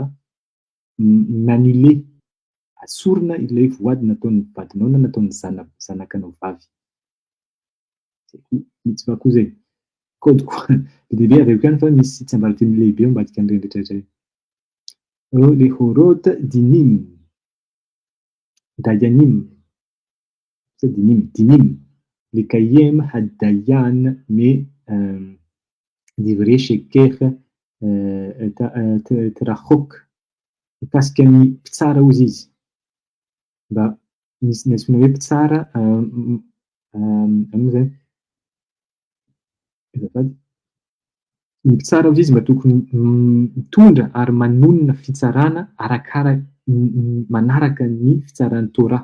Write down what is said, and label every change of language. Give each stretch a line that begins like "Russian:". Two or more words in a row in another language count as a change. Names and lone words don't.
Malagasy: M'annuler, asorina ilay voady nataon'ny vadinao na nataon'ny zanakanao vavy. Mitzva koa zay. Kôdy koa be dia be avy ihany fa misy tsiambarateny lehibe ambadika an'ireny rehetrarehetra.
Hebrew: להורות דינים דיינים דינים לקיים הדיין מדברי שקר תרחוק
Malagasy: mikasika ny mpitsara hozy izy. Mba misy ny antsoina hoe mpitsara zany ny mpitsara hozy izy mba tokony mitondra ary manonona fitsarana arakaraka manaraka ny fitsaran'ny Torah.